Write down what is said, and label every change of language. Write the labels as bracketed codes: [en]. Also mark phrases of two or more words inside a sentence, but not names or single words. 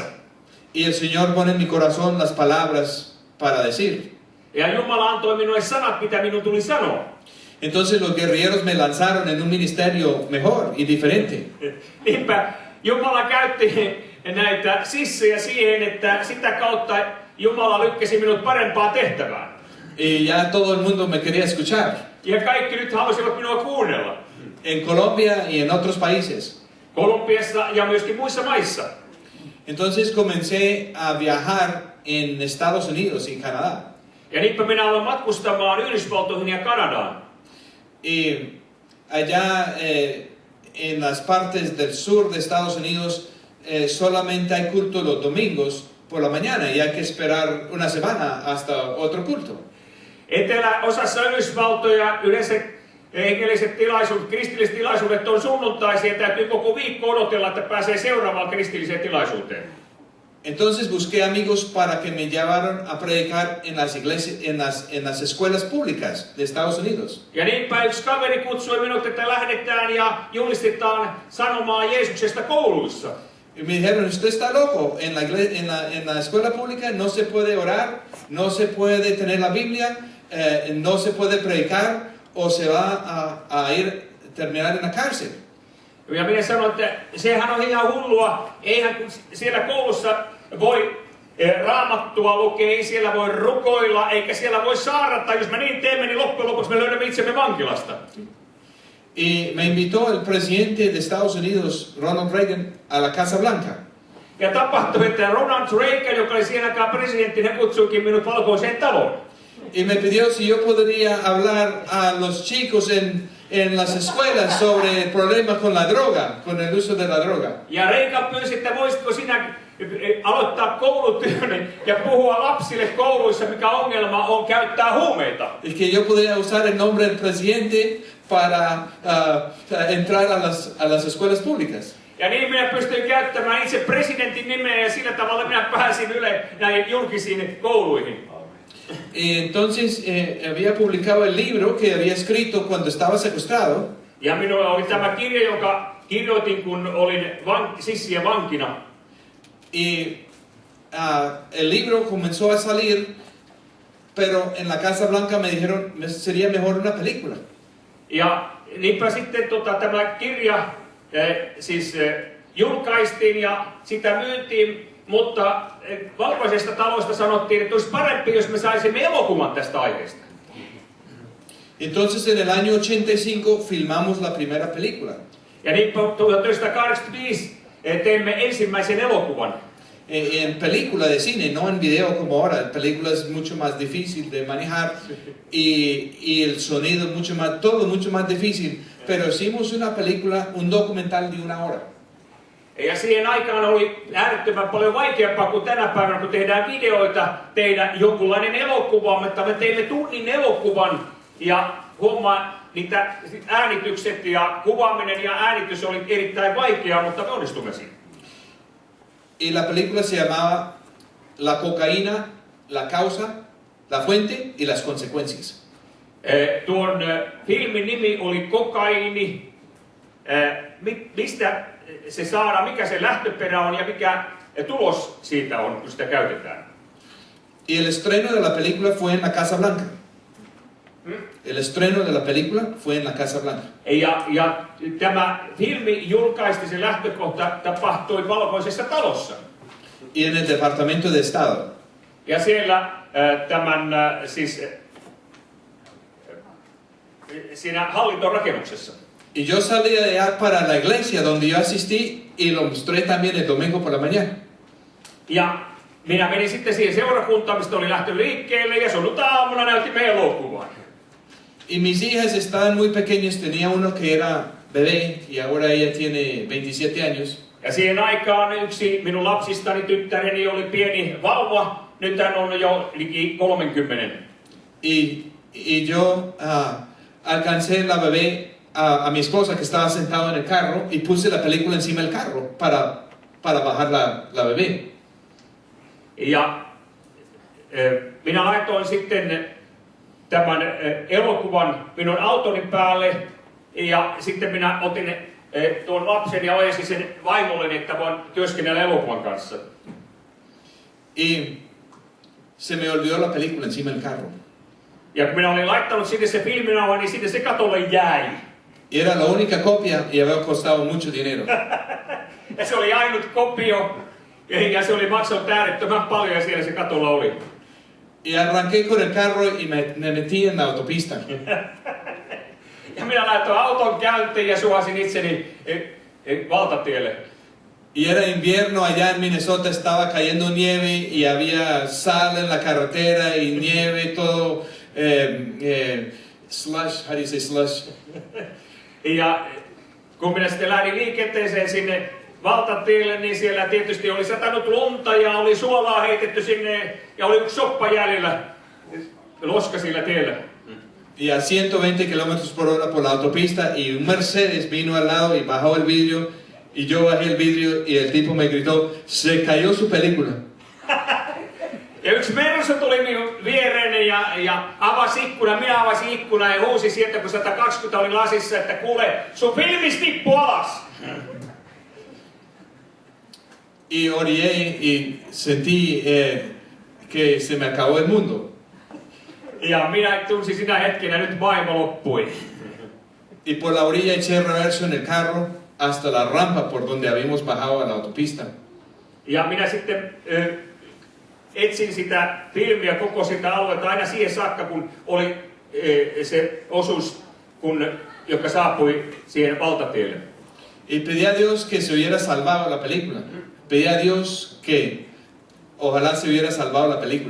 [es] Y el Señor pone en mi corazón las palabras para decir. [fi] Ja Jumala antoi minulle sanat, mitä minun tuli sanoa. [es] Entonces los guerrilleros me lanzaron en un ministerio mejor y diferente. [fi] Niinpä Jumala käytti näitä sissejä siihen, että sitä kautta Jumala lykkäsi minut parempaan tehtävään. [es] Y ya todo el mundo me quería escuchar. [fi] Ja kaikki nyt halusivat minua kuunnella. [es] En Colombia y en otros países. [fi] Kolumbiassa ja myöskin muissa maissa. [es] Entonces comencé a viajar en Estados Unidos y Canadá. [fi] Ja niinpä minä aloin matkustamaan Yhdysvaltoihin ja Kanadaan. [es] Y allá en las partes del sur de Estados Unidos solamente hay culto los domingos por la mañana y hay que esperar una semana hasta otro culto. [fi] Eteläosassa Yhdysvaltoja yleensä hengelliset tilaisuudet, kristilliset tilaisuudet on sunnuntaisia ja täytyy koko viikko odotella, että pääsee seuraavaan kristilliseen tilaisuuteen. [es] Entonces busqué amigos para que me llevaran a predicar en las iglesias, en las escuelas públicas de Estados Unidos. [fi] Ja niinpä yksi kaveri kutsui minut, että lähdetään ja julistetaan sanomaa Jeesuksesta kouluissa. [es] Y me dijeron, usted está loco, en la escuela pública no se puede orar, no se puede tener la Biblia, no se puede predicar o se va a terminar en la cárcel. [fi] Ja minä sanoin, että sehän on ihan hullua, eihän siellä koulussa voi raamattua lukea, ei siellä voi rukoilla, eikä siellä voi saarnata. Jos me niin teemme, niin loppujen lopuksi me löydämme itsemme vankilasta. [es] Y me invitó el presidente de Estados Unidos, Ronald Reagan, a la Casa Blanca. [fi] Ja tapahtui, että Ronald Reagan, joka oli siihen aikaan presidentti, hän kutsuikin minut valkoiseen taloon. [es] Y me pidió si yo podría hablar a los chicos en las escuelas sobre el problema con la droga, con el uso de la droga. [fi] Ja Reagan pyysi, että voisitko sinä aloittaa koulutyön ja puhua lapsille kouluissa, mikä ongelma on käyttää huumeita. [es] Y que yo podría usar el nombre del presidente para entrar a las escuelas públicas. [fi] Ja niin minä pystyin käyttämään itse presidentin nimeä ja sillä tavalla minä pääsin näihin julkisiin kouluihin. [es] Y entonces había publicado el libro que había escrito cuando estaba secuestrado. [fi] Ja minulla oli tämä kirja, jonka kirjoitin, kun olin sissien vankina. [es] Y el libro comenzó a salir, pero en la Casa Blanca me dijeron sería mejor una película. [fi] Ja niinpä sitten tämä kirja julkaistiin ja sitä myytiin, mutta valkoisesta talosta sanottiin, että olisi parempi, jos me saisimme elokuvan tästä aiheesta. [es] Entonces en el año 85 filmamos la primera película. [fi] Ja niinpä 1985 teimme ensimmäisen elokuvan. [es] En película de cine, no en video como ahora. En película es mucho más difícil de manejar y el sonido es mucho más, todo mucho más difícil. Pero hicimos una película, un documental de 1 hora. [fi] Ja siihen aikaan oli äärettömän paljon vaikeampaa kuin tänä päivänä, kun tehdään videoita, tehdä jonkunlainen elokuva, mutta me teimme tunnin elokuvan ja niitä äänitykset ja kuvaaminen ja äänitys oli erittäin vaikeaa, mutta me onnistumme siinä. [es] Y la película se llamaba La cocaína, la causa, la fuente y las consecuencias. [fi] Tuon filmin nimi oli Kokaiini. Mistä se saadaan, mikä se lähtöperä on ja mikä tulos siitä on, kun sitä käytetään. [es] Y el estreno de la película fue en la Casa Blanca. El estreno de la película fue en la Casa Blanca. [fi] Ja tämä filmi julkaistiin, se lähtökohta tapahtui Valkoisessa talossa. [es] Y en el Departamento de Estado. [fi] Ja siellä siinä hallintorakennuksessa. [es] Y yo salí de allá para la iglesia donde yo asistí y lo mostré también el domingo por la mañana. [fi] Ja minä menin sitten siihen seurakuntaan, mistä oli lähtenyt liikkeelle ja sunnuntai-aamuna näytimme elokuvan. [es] Y mis hijas estaban muy pequeñas, tenía uno que era bebé y ahora ella tiene 27 años. [fi] Ja siihen aikaan yksi minun lapsistani, tyttäreni, oli pieni vauva, nyt hän on jo liki 30. [es] Y yo alcancé la bebé a mi esposa que estaba sentada en el carro y puse la película encima del carro para bajar la bebé. [fi] Ja minä laitoin sitten tämän elokuvan minun autoni päälle ja sitten minä otin tuon lapsen ja ojensin sen vaimolleni, että voin työskennellä elokuvan kanssa. [es] Y se me olvidó la película encima del carro. [fi] Ja kun minä olin laittanut sinne se filminauha, niin sinne se katolle jäi. [es] Y era la única copia y había costado mucho dinero. [fi] Ja se oli ainut kopio ja se oli maksanut äärettömän paljon ja siellä se katolla oli. [es] Y arranqué con el carro y me metí en la autopista. [fi] Ja minä laitoin auton käyntiin ja suosin itseni valtatielle. [es] Y era invierno allá en Minnesota, estaba cayendo nieve y había sal en la carretera y nieve, todo slush, [en] how do you say slush? [fi] Ja kun minä sitten lähdin liikenteeseen sinne valtatielle, niin siellä tietysti oli satanut lunta ja oli suolaa heitetty sinne ja oli soppa jäljellä loska sillä tiellä. [es] Y a 120 kilómetros por hora por la autopista y un Mercedes vino al lado y bajó el vidrio y yo bajé el vidrio y el tipo me gritó, se cayó su película. [fi] Ja yksi Mersu tuli minun viereeni ja avasi ikkunan, minä avasin ikkunan ja huusin sieltä, kun 120 oli lasissa, että kuule, sun filmis tippu alas! [es] Y orillé y sentí que se me acabó el mundo. [fi] Ja minä tunsin sinä hetkenä, nyt maailma loppui. [es] Y por la orilla eché reverso en el carro hasta la rampa por donde habíamos bajado a la autopista. [fi] Ja minä sitten etsin sitä filmiä koko sitä aluetta aina siihen saakka, kun oli se osuus, joka saapui siihen valtatielle. [es] Y pedí a Dios que se hubiera salvado la película. Pedí a Dios que ojalá se hubiera salvado la película.